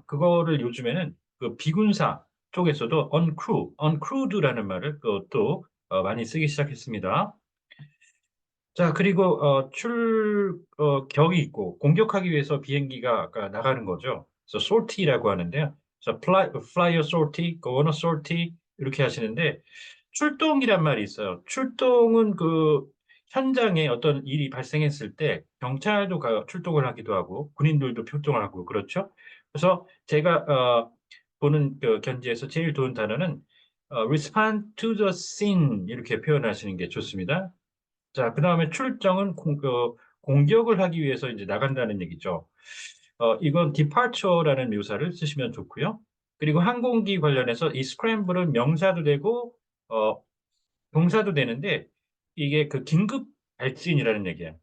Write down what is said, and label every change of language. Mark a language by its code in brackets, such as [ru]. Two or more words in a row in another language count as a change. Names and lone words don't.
[ko] 그거를 요즘에는 비군사 쪽에서도 uncrewed라는 말을 또 많이 쓰기 시작했습니다. 자, 그리고 격이 있고 공격하기 위해서 비행기가 아까 나가는 거죠. 그래서 sortie라고 하는데요. 그래서 [en] fly a sortie, go on a sortie [ko] 이렇게 하시는데 출동이란 말이 있어요. 출동은 현장에 어떤 일이 발생했을 때 경찰도 출동을 하기도 하고 군인들도 출동을 하고 그렇죠. 그래서 제가 보는 그 견지에서 제일 좋은 단어는 [en] respond to the scene [ko] 이렇게 표현하시는 게 좋습니다. 자, 그 다음에 출정은 공격을 하기 위해서 이제 나간다는 얘기죠. 이건 departure라는 묘사를 쓰시면 좋고요. 그리고 항공기 관련해서 이 scramble은 명사도 되고 어, 동사도 되는데 이게 그 긴급 발진이라는 얘기예요.